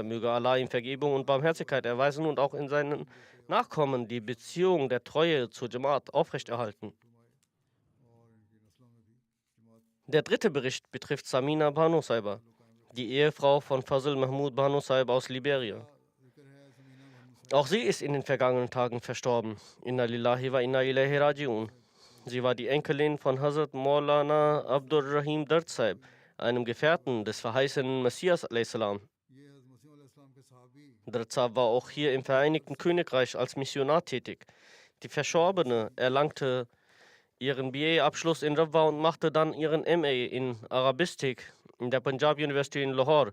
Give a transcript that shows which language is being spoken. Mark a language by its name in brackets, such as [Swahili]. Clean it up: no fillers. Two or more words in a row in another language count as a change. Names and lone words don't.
[German] Möge Allah ihm Vergebung und Barmherzigkeit erweisen und auch in seinen Nachkommen die Beziehung der Treue zur Jamaat aufrechterhalten. Der dritte Bericht betrifft Samina Banu Saiba, die Ehefrau von Fazl Mahmoud Banu Saib aus Liberia. Auch sie ist in den vergangenen Tagen verstorben. [Arabic] إنا لله وإنا إليه راجعون. [German] Sie war die Enkelin von Hazrat Maulana Abdur Rahim Dard Saib, einem Gefährten des verheißenen Messias a.s. Dard Saib war auch hier im Vereinigten Königreich als Missionar tätig. Die Verstorbene erlangte ihren BA-Abschluss in Rabwa und machte dann ihren MA in Arabistik in der Punjab University in Lahore.